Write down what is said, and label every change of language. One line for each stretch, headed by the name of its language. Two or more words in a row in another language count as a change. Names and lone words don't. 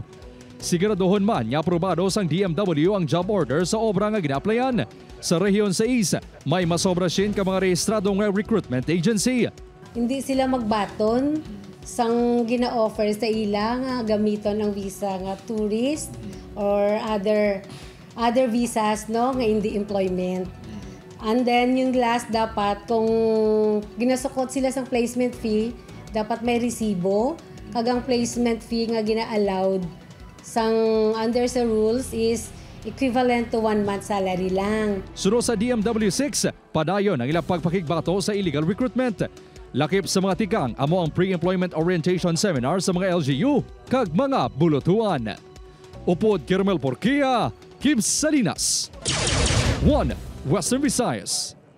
Hiligaynon: Siguraduhon man nga aprobado sang DMW ang job order sa obra nga gina-applyan. Sa Rehiyon 6, may masobra sin ka mga rehistradong recruitment agency. Hindi sila magbaton sang gina-offer sa ila nga gamiton ang visa nga tourist or
English: other visas
Hiligaynon: no nga hindi employment.
English: And then
Hiligaynon: yung last dapat kung ginasukot sila sa
English: placement fee,
Hiligaynon: dapat may resibo. Kagang
English: placement fee
Hiligaynon: nga gina-allowed sang
English: under sa rules is equivalent to 1 month salary
Hiligaynon: lang. Suno sa DMW6, padayon ang ilang pagpakigbato sa
English: illegal recruitment.
Hiligaynon: Lakip sa mga tikang amo ang
English: pre-employment orientation seminar
Hiligaynon: sa mga LGU kag mga bulutuan. Upod Kirmel Porquia, Kim Salinas, 1 Western Visayas.